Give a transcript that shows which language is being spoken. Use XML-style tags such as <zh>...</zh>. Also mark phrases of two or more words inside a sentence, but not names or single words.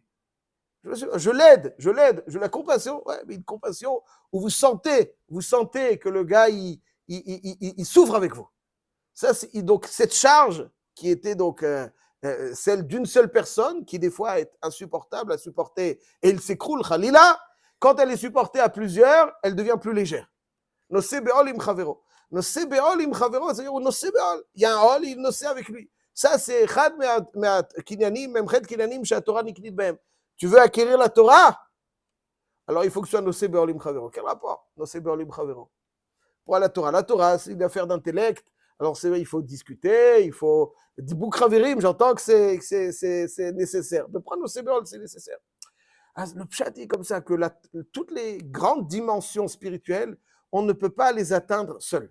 <fr>Je l'aide, je la compassion, ouais, mais une compassion où vous sentez que le gars, il souffre avec vous. Ça, donc, cette charge qui était donc celle d'une seule personne, qui des fois est insupportable à supporter, et il s'écroule, khalila, quand elle est supportée à plusieurs, elle devient plus légère.</fr> <he>נושא בעול עם חברו. נושא בעול עם חברו,</he> <fr>c'est-à-dire</fr> <he>נושא בעול.</he> <fr>Il y a un ol, il nosé avec lui. Ça, c'est</fr> <he>אחד ממ"ח קניינים, ממ"ח קניינים, שהתורה נקנית בהם.</he> <fr>Tu veux acquérir la Torah? Alors il faut que ce soit</fr> <he>נושא בעול עם חברו.</he> <fr>Quel rapport?</fr> <he>נושא בעול עם חברו.</he> <fr>Pour la Torah, c'est une affaire d'intellect. Alors c'est vrai, il faut discuter, il faut. Des boucraverim, j'entends que c'est nécessaire. Mais prendre</fr> <he>נושא בעול,</he> <fr>c'est nécessaire. Le pshat est comme ça, que toutes les grandes dimensions spirituelles, on ne peut pas les atteindre seul.</fr>